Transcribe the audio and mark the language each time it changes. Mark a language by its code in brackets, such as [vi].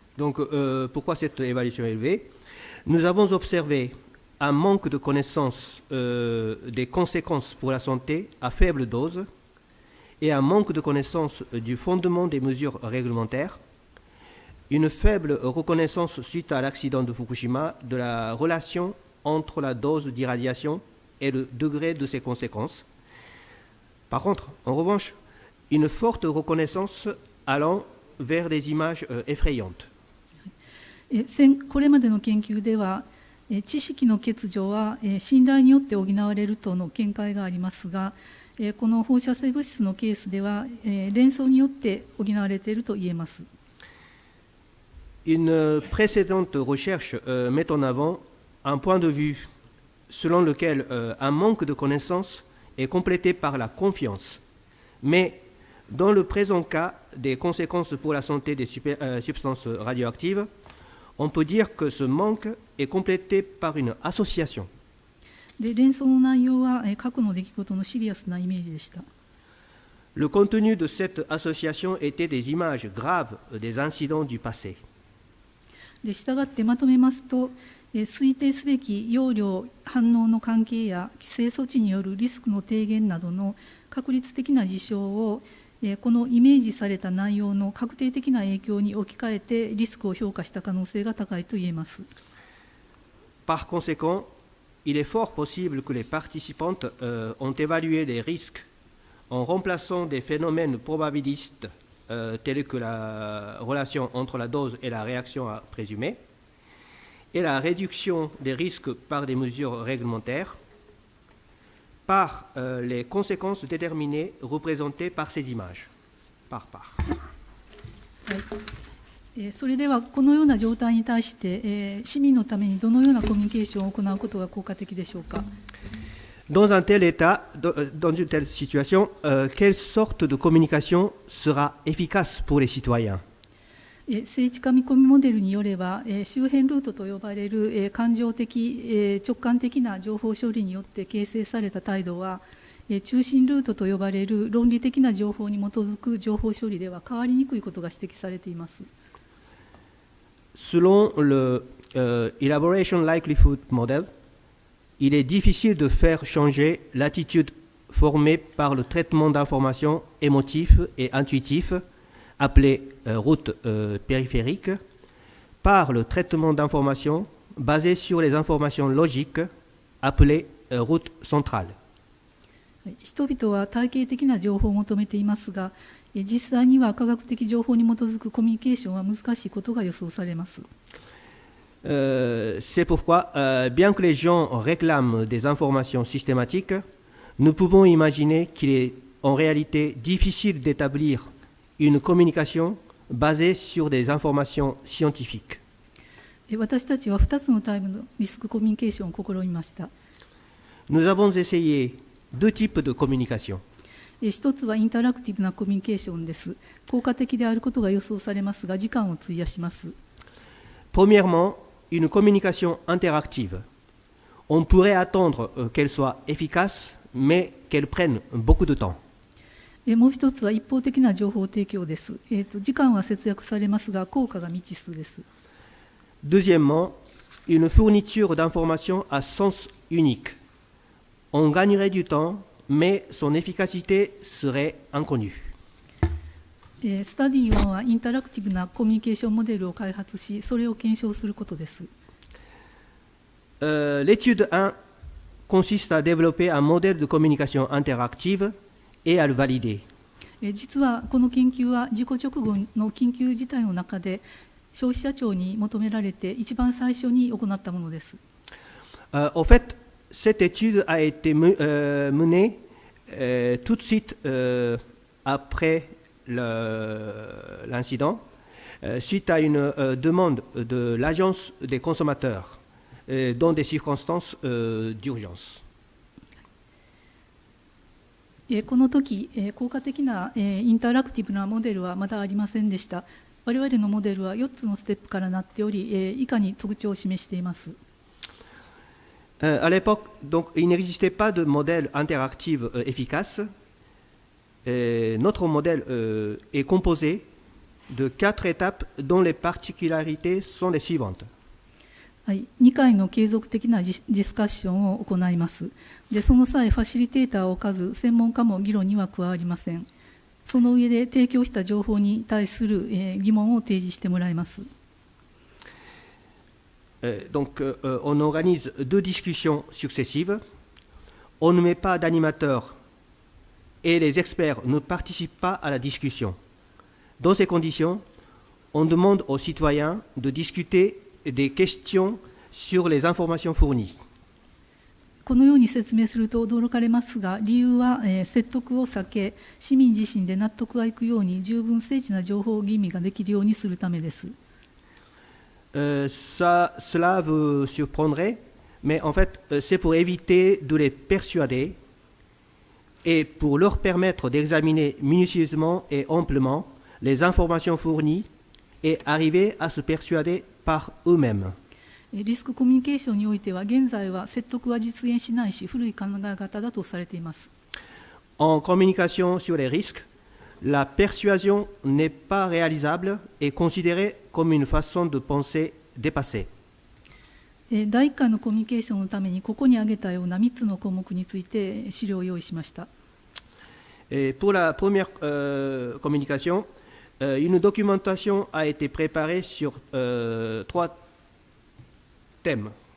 [fr] Donc, pourquoi cette évaluation élevée? Nous avons observé un manque de connaissance des conséquences pour la santé à faible dose et un manque de connaissance du fondement des mesures réglementaires, une faible reconnaissance suite à l'accident de Fukushima de la relation entre la dose d'irradiation et le degré de ses conséquences. Par contre, en revanche, une forte reconnaissance allant vers des images effrayantes. [ja] これまでの研究では、知識の欠如は信頼によって補われるとの見解がありますが、この放射性物質のケースでは連想によって補われていると言えます。 [fr] Une précédente recherche met en avant un point de vue selon lequel un manque de connaissances est complété par la confiance. Mais dans le présent cas des conséquences pour la santé des substances radioactives, on peut dire que ce manque est complété par une association. [ja] で連想の内容は過去の出来事のシリアスなイメージでした。 [fr] Le contenu de cette association était des images graves des incidents du passé. [ja] でしたがってまとめますと、推定すべき容量反応の関係や規制措置によるリスクの低減などの確率的な事象をこのイメージされた内容の確定的な影響に置き換えてリスクを評価した可能性が高いと言えます。 [fr] Par conséquent, il est fort possible que les participantes ont évalué les risques en remplaçant des phénomènes probabilistes telles que la relation entre la dose et la réaction à présumer, et la réduction des risques par des mesures réglementaires, par les conséquences déterminées représentées par ces images, par part. [ja] それではこのような状態に対して、市民のためにどのようなコミュニケーションを行うことが効果的でしょうか。 [fr] Dans un tel état, dans une telle situation, quelle sorte de communication sera efficace pour les citoyens? [ja] 聖地書み込みモデルによれば、周辺ルートと呼ばれる、感情的、直感的な情報処理によって形成された態度は、中心ルートと呼ばれる論理的な情報に基づく情報処理では変わりにくいことが指摘されています。 [fr] Selon le Elaboration Likelihood Model, il est difficile de faire changer l'attitude formée par le traitement d'informations émotifs et intuitifs, appelé route périphérique, par le traitement d'informations basées sur les informations logiques, appelées route centrale. [ja] 人々は体系的な情報を求めていますが、実際には科学的情報に基づくコミュニケーションは難しいことが予想されます。 [fr] C'est pourquoi, bien que les gens réclament des informations systématiques, nous pouvons imaginer qu'il est en réalité difficile d'établir une communication basée sur des informations scientifiques. [ja] 私たちは2つのタイプのリスクコミュニケーションを試みました。 [fr] Nous avons essayé deux types de communication. [ja] 一つはインタラクティブなコミュニケーションです。効果的であることが予想されますが、時間を費やします。 [fr] Premièrement, une communication interactive. On pourrait attendre qu'elle soit efficace, mais qu'elle prenne beaucoup de temps. [ja] もう一つは一方的な情報提供です。時間は節約されますが、効果が未知数です。 [fr] Deuxièmement, une fourniture d'informations à sens unique. On gagnerait du temps, mais son efficacité serait inconnue. [ja] スタディ1はインタラクティブなコミュニケーションモデルを開発し、それを検証することです。 [fr] L'étude 1 consiste à développer un modèle de communication interactive et à le valider. [ja] 実はこの研究は事故直後の緊急事態の中で消費者庁に求められて一番最初に行ったものです。 [fr] En fait, cette étude a été menée tout de suite après l'incident, suite à une demande de l'Agence des consommateurs dans des circonstances d'urgence. [ja] この時、効果的なインタラクティブなモデルはまだありませんでした。我々のモデルは4つのステップからなっており、以下に特徴を示しています。 [fr] À l'époque, donc, il n'existait pas de modèle interactif efficace. Notre modèle est composé de 4 étapes dont les particularités sont les suivantes. [ja] はい、2回の継続的なディスカッションを行います。で、その際、ファシリテーターを置かず、専門家も議論には加わりません。その上で提供した情報に対する疑問を提示してもらいます。 [fr] Donc, on organise 2 discussions successives. On ne met pas d'animateur et les experts ne participent pas à la discussion. Dans ces conditions, on demande aux citoyens de discuter des questions sur les informations fournies. [ja] このように説明すると驚かれますが、理由は、説得を避け、市民自身で納得がいくように十分精緻な情報吟味ができるようにするためです。 [fr] Cela vous surprendrait, mais en fait, c'est pour éviter de les persuader et pour leur permettre d'examiner minutieusement et amplement les informations fournies et arriver à se persuader par eux-mêmes. [ja] リスクコミュニケーションにおいては、現在は説得は実現しないし、古い考え方だとされています。 [fr] En communication sur les risques, la persuasion n'est pas réalisable et considérée comme une façon de penser dépassée. [ja] 第1回のコミュニケーションのために、ここに挙げたような3つの項目について資料を用意しました。 [fr] Et pour la première communication, une documentation a été préparée sur 3 thèmes.